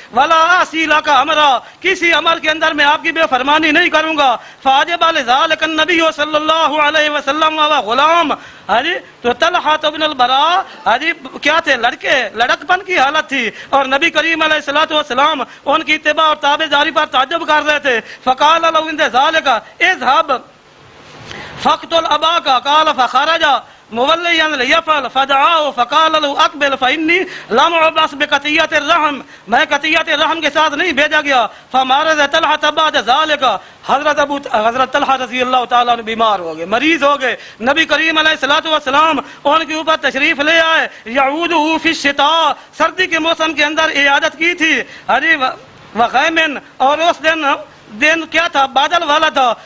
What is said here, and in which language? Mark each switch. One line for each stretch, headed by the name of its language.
Arabic: ولا اسی لک امرا
Urdu: کسی عمل کے اندر میں آپ کی بے فرمانی نہیں کروں گا.
Arabic: فاجب لذلك النبي صلی اللہ علیہ وسلم غلام.
Urdu: تو طلحہ بن البراء کیا تھے لڑکپن کی حالت تھی اور نبی کریم علیہ الصلوۃ والسلام ان کی اتباع اور تابعداری پر تعجب کر رہے تھے.
Arabic: فقال له عند ذلك اذهب فاقتل اباك قال فخرج موليا ليفعل فدعاه فقال له اقبل فاني لم ابعث بقطيعة الرحم
Urdu: میں قطیعت رحم کے ساتھ نہیں بھیجا گیا.
Arabic: فمارض طلحہ بعد ذلك
Urdu: حضرت طلحہ رضی اللہ تعالیٰ عنہ بیمار ہو گئے مریض ہو گئے. نبی کریم علیہ الصلوۃ والسلام ان کے اوپر تشریف لے آئے.
Arabic: یعودہ فی الشتاء
Urdu: سردی کے موسم کے اندر عیادت کی تھی. وغیمن اور اس دن کیا تھا بادل والا تھا.